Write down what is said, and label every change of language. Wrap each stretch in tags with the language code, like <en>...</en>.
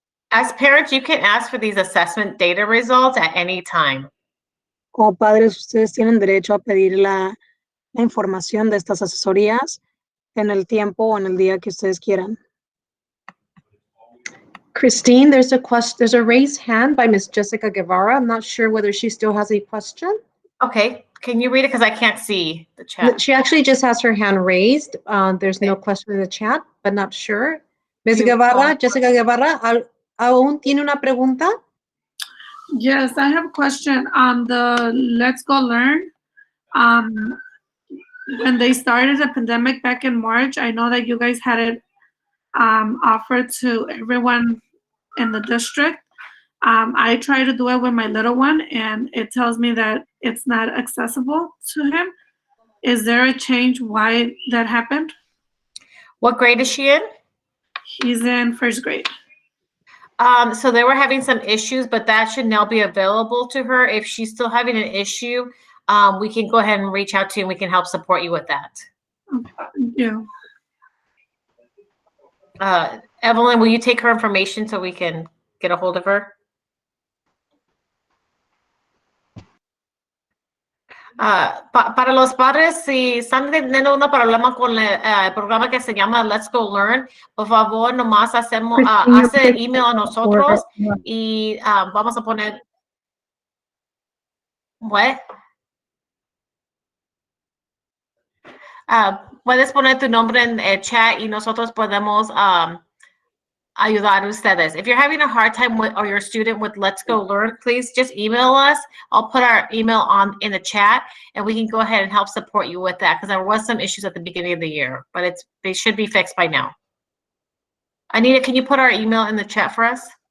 <en>As parents, you can ask for these assessment data results at any time.</en> <es>Como padres, ustedes tienen derecho a pedir la información de estas asesorías en el tiempo o en el día que ustedes quieran.</es> <en>Christine, there's a raised hand by Miss Jessica Guevara. I'm not sure whether she still has a question. Okay, can you read it? Because I can't see the chat. She actually just has her hand raised. There's no question in the chat, but not sure. Ms. You-</en> <es>Guevara, Jessica Guevara, ¿aún tiene una pregunta?</es> <en>Yes, I have a question on the Let's Go Learn. When they started the pandemic back in March, I know that you guys had it offered to everyone in the district. I try to do it with my little one, and it tells me that it's not accessible to him. Is there a change why that happened? What grade is she in? He's in first grade. So they were having some issues, but that should now be available to her. If she's still having an issue, we can go ahead and reach out to you and we can help support you with that. Yeah. Evelyn, will you take her information so we can get a hold of her?</en> <es>Para los padres, si están teniendo un problema con el programa que se llama Let's Go Learn, por favor, nomás hace email a nosotros y vamos a poner...</es> <en>What?</en> <es>Puedes poner tu nombre en el chat y nosotros podemos ayudar ustedes.</es> <en>If you're having a hard time with, or your student with Let's Go Learn, please just email us. I'll put our email in the chat, and we can go ahead and help support you with that, because there was some issues at the beginning of the year, but they should be fixed by now. Anita, can you put our email in the chat for us?</en>